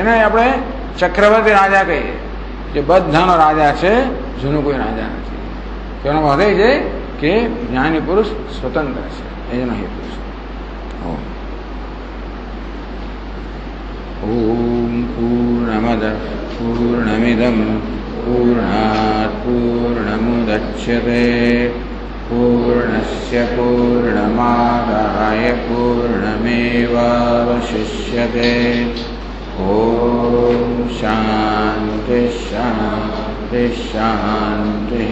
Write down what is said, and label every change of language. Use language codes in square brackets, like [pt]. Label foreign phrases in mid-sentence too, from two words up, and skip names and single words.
[gu] એને આપણે ચક્રવર્તી રાજા કહીએ, જે બધાનો રાજા છે, જેનું કોઈ રાજા નથી. તેનો અર્થ એ છે કે જ્ઞાની પુરુષ સ્વતંત્ર છે, એનો હેતુ છે. [sa] ઓમ પૂર્ણ पूर्णमिदं पूर्णात् पूर्णमुदच्यते पूर्णस्य पूर्णमादाय पूर्णमेवावशिष्यते। ॐ शान्ति शान्ति शान्तिः।